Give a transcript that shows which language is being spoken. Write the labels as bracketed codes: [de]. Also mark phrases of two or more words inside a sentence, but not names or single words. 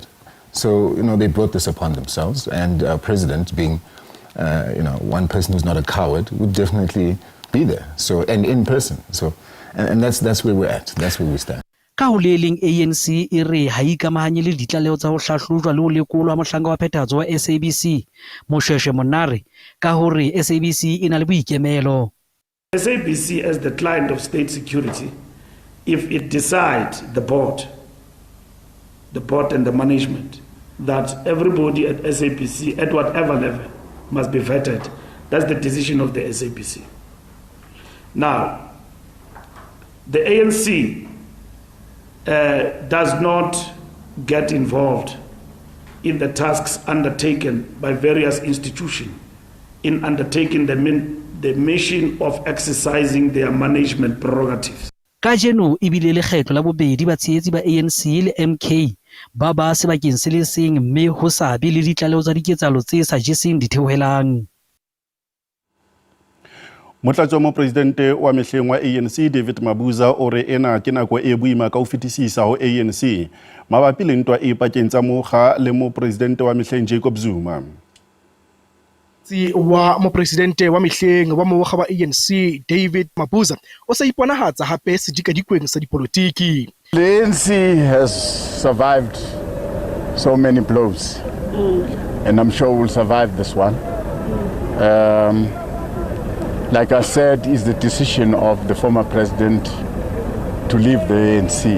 [en] So, they brought this upon themselves, and President being, one person who's not a coward would definitely be there. So, and in person. So, and that's where we're at. That's where we stand. [st] Ka ho le leng ANC e re ha ikamahanye le ditlaleho tsa ho hlahlojwa le ho lekolwa mohlanga wa phethahatso wa SABC Moshweshwe Monare ka hore SABC e na le boikemelo. [en] SABC as the client of state security, if it decides the board and the management that everybody at SABC at whatever level must be vetted, that's the decision of the SABC. Now, the ANC does not get involved in the tasks undertaken by various institutions in undertaking the mission of exercising their management prerogatives. [st] Kajeno ibile le kgetlo la bobedi ba tshehetsi ba ANC le MK ba ba sebakeng se le seng mme ho sa be le ditlaleho tsa diketsalo tse sa jeseng ditheohelang. Motlatsi mo presidente wa mehleng wa ANC David Mabuza o re ena ke nako e boima ka ho fetisisa ho ANC mabapi le ntwa e pakeng tsa mokga le mo presidente wa mehleng Jacob Zuma. Wa mo presidente wa mehleng wa mokga wa ANC David Mabuza o sa iponahatsa hape sedikadikweng sa dipolotiki. [en] The ANC has survived so many blows, and I'm sure we'll survive this one. Like I said, is the decision of the former president to leave the ANC.